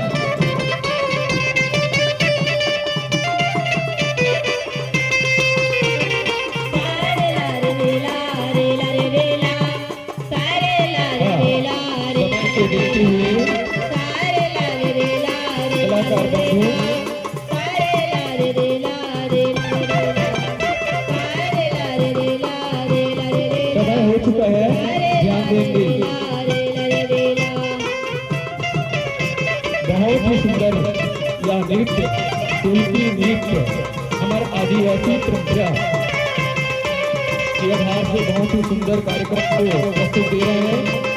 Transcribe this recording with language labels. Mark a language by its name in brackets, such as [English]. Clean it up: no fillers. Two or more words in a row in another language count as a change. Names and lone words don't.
[Hindi] सारे ला रे ला रे ला रे ला सारे ला रे ला रे समय को देखते हुए सारे ला रे ला रे कलाकार बंधु सारे ला रे ला रे सारे ला रे ला रे समय हो चुका है, ध्यान देंगे। बहुत ही सुंदर यह नृत्य, तुलसी नृत्य, हमारे आदिवासी परंपरा के आधार से बहुत ही सुंदर कार्यक्रम को प्रस्तुत दे रहे हैं।